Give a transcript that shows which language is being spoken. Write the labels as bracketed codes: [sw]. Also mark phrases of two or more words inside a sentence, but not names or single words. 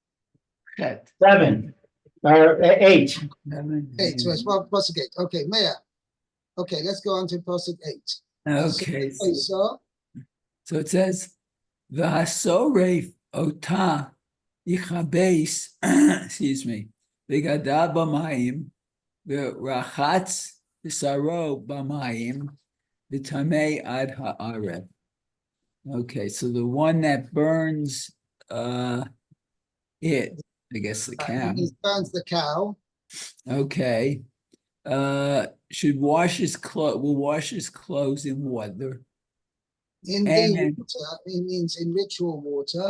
[en] 7 or 8. 8. So it's pasuk 8. Okay, Maya. Okay, let's go on to pasuk 8. Okay, So so it says, [he] "והשרף אתה יכבס," [en] excuse me, [he] "בגדיו במים ורחץ בשרו במים וטמא עד הערב." [en] Okay, so the one that burns, it, I guess the cow. he burns the cow. Okay, should wash his clothes. Will wash his clothes in water. In the water, it means in ritual water.